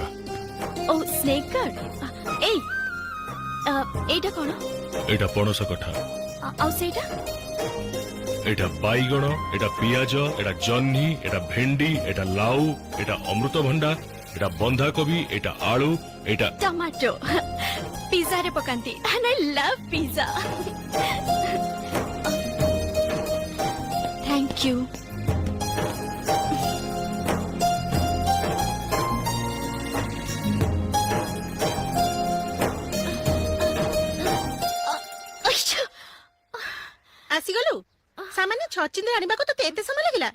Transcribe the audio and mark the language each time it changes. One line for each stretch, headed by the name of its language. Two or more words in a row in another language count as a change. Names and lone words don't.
Odia: ଓ
English: snake gourd.
Odia: ଏଇ ଏଇଟା କଣ? ଏଇଟା ପଣସ କଠା, ଆଉ ସେଇଟା? ଏଇଟା ବାଇଗଣ, ଏଇଟା ପିଆଜ, ଏଇଟା ଜହ୍ନି, ଏଇଟା ଭେଣ୍ଡି, ଏଇଟା ଲାଉ, ଏଇଟା ଅମୃତଭଣ୍ଡା, ଏଇଟା ବନ୍ଧାକୋବି, ଏଇଟା ଆଳୁ, ଏଇଟା ଟମାଟୋ। ପିଜ୍ଜା ରେ ପକାନ୍ତି।
English: and I love pizza. Thank you.
Odia: ଆସିଗଲୁ ସାମାନ୍ୟ ଛଚିନ୍ଦ୍ରା ଆଣିବାକୁ ତତେ ଏତେ ସମୟ ଲାଗିଲା?